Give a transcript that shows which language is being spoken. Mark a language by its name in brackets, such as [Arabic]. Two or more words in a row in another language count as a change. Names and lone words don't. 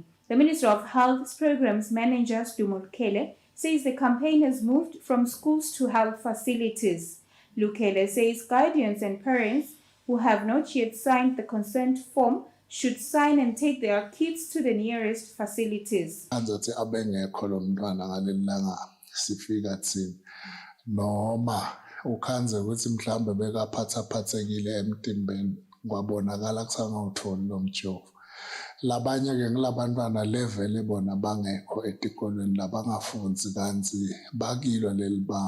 [English] The Ministry of Health's Programs Manager, Dumolkele, says the campaign has moved from schools to health facilities. Lukele says guardians and parents who have not yet signed the consent form should sign and take their kids to the nearest facilities. [Swati] Noma ukhanze ukuthi mhlambe bekaphathaphathekile emtimbeni kwabonakala kusangawutholi lo mjovo. Labanye ke ngilabantwana level bona bangekho etikolweni labangafundzi kanzi bakilo lelibanga.